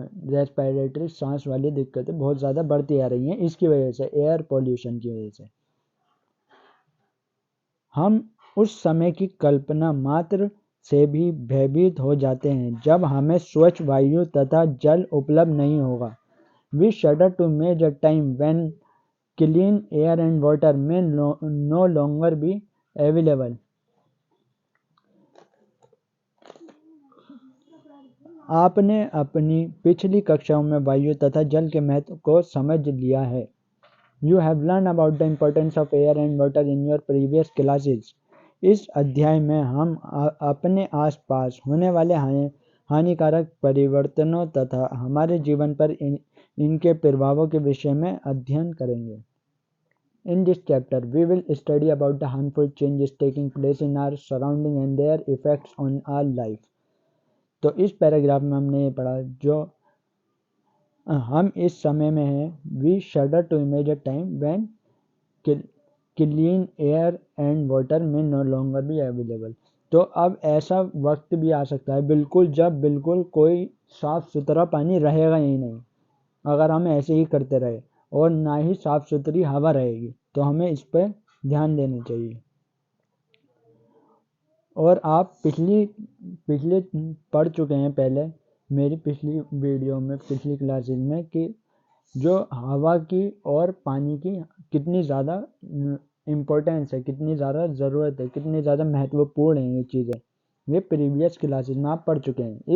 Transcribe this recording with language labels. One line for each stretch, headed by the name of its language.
Hindi: Respiratory सांस वाली दिक्कतें बहुत ज़्यादा बढ़ती आ रही हैं इसकी वजह से, एयर पॉल्यूशन की वजह से। हम उस समय की कल्पना मात्र से भी भयभीत हो जाते हैं जब हमें स्वच्छ वायु तथा जल उपलब्ध नहीं होगा।
English: We shudder to imagine a time when clean air and water may no longer be available.
Hindi: आपने अपनी पिछली कक्षाओं में वायु तथा जल के महत्व को समझ लिया है।
English: You have learned about the importance of air and water in your previous classes.
Hindi: इस अध्याय में हम अपने आसपास होने वाले हानिकारक परिवर्तनों तथा हमारे जीवन पर इनके प्रभावों के विषय में अध्ययन करेंगे।
English: In this chapter, we will study about the harmful changes taking place in our surrounding and their effects on our life.
Hindi: तो इस पैराग्राफ में हमने ये पढ़ा, जो हम इस समय में हैं,
English: we shudder to imagine a time when clean air and water may no longer be available.
Hindi: तो अब ऐसा वक्त भी आ सकता है बिल्कुल, जब बिल्कुल कोई साफ सुथरा पानी रहेगा ही नहीं, अगर हम ऐसे ही करते रहे, और ना ही साफ सुथरी हवा रहेगी। तो हमें इस पर ध्यान देना चाहिए। और आप पिछले पढ़ चुके हैं पहले मेरी पिछली वीडियो में, पिछली क्लासेस में, कि जो हवा की और पानी की कितनी ज़्यादा इम्पोर्टेंस है, कितनी ज़्यादा ज़रूरत है, कितनी ज़्यादा महत्वपूर्ण है ये चीज़ें, ये प्रीवियस क्लासेस में आप पढ़ चुके हैं।